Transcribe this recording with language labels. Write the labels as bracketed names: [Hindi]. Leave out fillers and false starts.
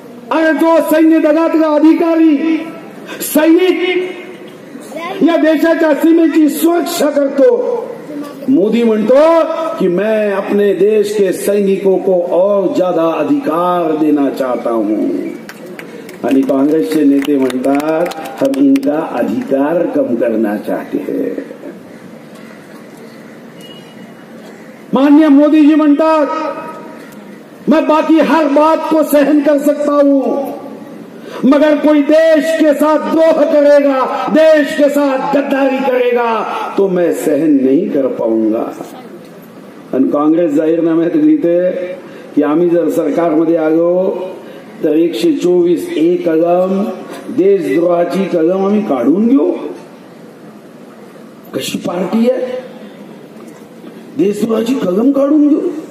[Marathi] आणि जो सैन्य दलातला अधिकारी सैनिक या देशाच्या सीमेची सुरक्षा करतो, मोदी म्हणतो कि मैं अपने देश के सैनिकों को और ज्यादा अधिकार देना चाहता हूं. [Hindi] आणि काँग्रेसचे नेते म्हणतात हम इनका अधिकार कम करना चाहते हैं. माननीय मोदी जी म्हणतात मैं बाकी हर बात को सहन कर सकता हूं, मगर कोई देश के साथ द्रोह करेगा, देश के साथ गद्दारी करेगा तो मैं सहन नहीं कर पाऊंगा. [Marathi] आणि काँग्रेस जाहीरनाम्यात लिहिते की आम्ही जर सरकारमध्ये आलो तर 124A कलम देशद्रोहाची कलम आम्ही काढून घेऊ. कशी पार्टी आहे, देशद्रोहाची कलम काढून घेऊ.